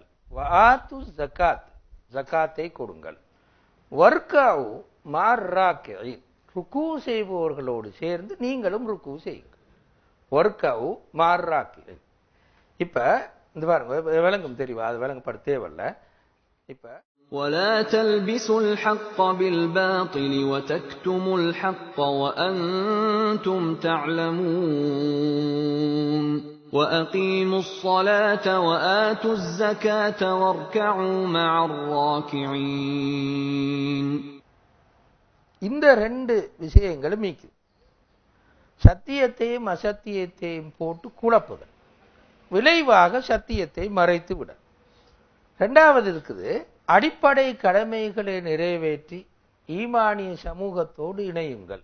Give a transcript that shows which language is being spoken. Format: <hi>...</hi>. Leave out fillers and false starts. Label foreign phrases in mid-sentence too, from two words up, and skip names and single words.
<ar>وآتوا الزكاة,</ar> <ta>ஜகாத்தை கொடுங்கள்.</ta> <ar>واركعوا مع الراكعين,</ar> <ta>ருக்கு செய்பவர்களோடு சேர்ந்து நீங்களும் ருக்கு செய்யுங்கள்.</ta> <ar>واركعوا مع الراكعين.</ar> <ta>இப்ப இந்த பாருங்க விளங்கும் தெரியுமா? அது விளங்கப்பட தேவையில்ல. இப்ப</ta> <ar>ولا تلبسوا الحق بالباطل وتكتموا الحق وأنتم تعلمون وأقيموا الصلاة وآتوا الزكاة واركعوا مع الراكعين.</ar> <ta>இந்த ரெண்டு விஷயங்களும் மீக்கு. சத்தியத்தையும் அசத்தியத்தையும் போட்டு குழப்புதல், விளைவாக சத்தியத்தை மறைத்து விட. இரண்டாவது இருக்குது, அடிப்படை கடமைகளை நிறைவேற்றி ஈமானிய சமூகத்தோடு இணையுங்கள்.</ta>